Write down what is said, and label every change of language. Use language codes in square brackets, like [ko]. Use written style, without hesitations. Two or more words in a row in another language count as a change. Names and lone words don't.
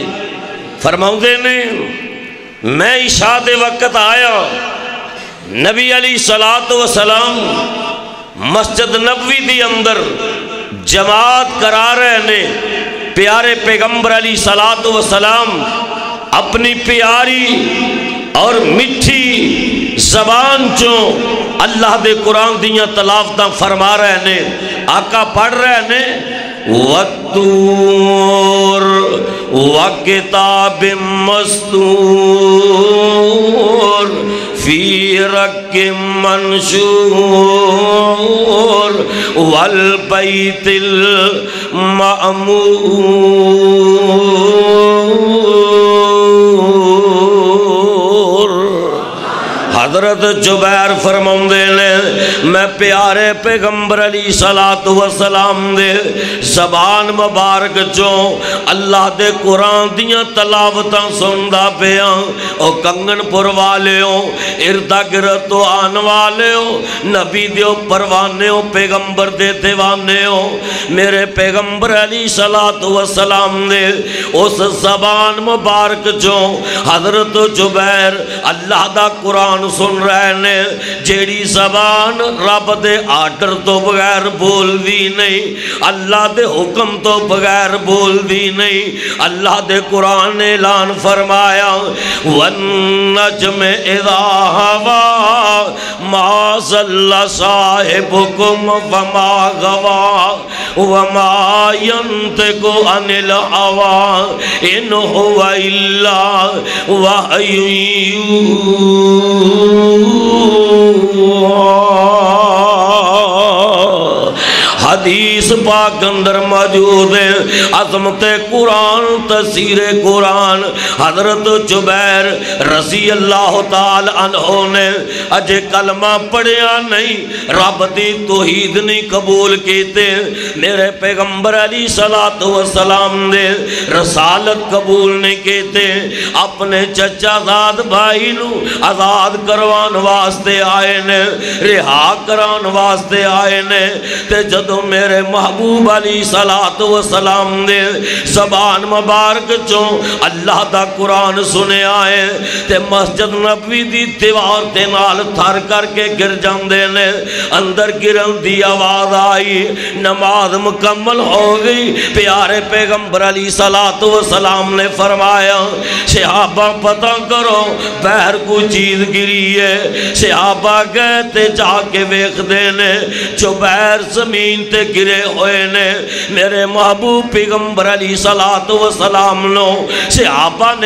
[pa] فرماؤں دے نے میں عشاء دے وقت آیا، نبی علیہ السلام مسجد نبوی دی اندر جماعت کرا رہے نے، پیارے پیغمبر علیہ السلام اپنی پیاری اور مٹھی زبان چوں اللہ دے قرآن دیاں تلاوتاں فرما رہے نے، آقا پڑھ رہے نے [ar] وَالطُّورِ وَكِتَابٍ مَّسْطُورٍ فِي رَقٍّ مَّنشُورٍ وَالْبَيْتِ الْمَعْمُورِ۔ [pa] حضرت جبیر فرماؤں دے لے میں پیارے پیغمبر علیہ السلام دے زبان مبارک جو اللہ دے قرآن دیاں تلاوتاں سندہ پیاں، او کنگن پر والے ہو، اردہ گرد تو آن والے ہو، نبی دیو پروانے ہو، پیغمبر دے دیوانے ہو، میرے پیغمبر علیہ السلام دے اس زبان مبارک جو حضرت جبیر اللہ دا قرآن سن رہے نے، جیڑی زبان رب دے آرڈر تو بغیر بول دی نہیں، اللہ دے حکم تو بغیر بول دی نہیں، اللہ دے قرآن اعلان فرمایا [ar] وَالنَّجْمِ اِذَا هَوَى مَا ضَلَّ صَاحِبُكُمْ وَمَا غَوَى وَمَا يَنطِقُ عَنِ الْهَوَىٰ إِنْ هُوَ إِلَّا وَحْيٌ [pa] حدیث پاک اندر موجود ہے، عظمت قرآن، تفسیر قرآن۔ حضرت جبیر [ar] رضی اللہ تعالی عنہ [pa] نے اجے کلمہ پڑھیا نہیں، رب دی توحید نہیں قبول کیتے، میرے پیغمبر علیہ السلام نے رسالت قبول نہیں کیتے، اپنے چچا زاد بھائی نو آزاد کروان واسطے آئے نے، رہا کران واسطے آئے نے، تے جدو میرے محبوب علیہ السلام نے زبان مبارک چوں اللہ دا قرآن سنے آئے تے مسجد نبوی دی دیوار تے نال تھر کر کے گر جاندے نے، اندر گرن دی آواز آئی، نماز مکمل ہو گئی، پیارے پیغمبر علیہ السلام نے فرمایا صحابہ پتہ کرو بہر کو چیز گری ہے، صحابہ گئے تے جا کے ویکھ دینے جو بہر زمین تے گرے ہوئے نے، میرے محبوب پیغمبر علیہ السلام نو صحابہ نے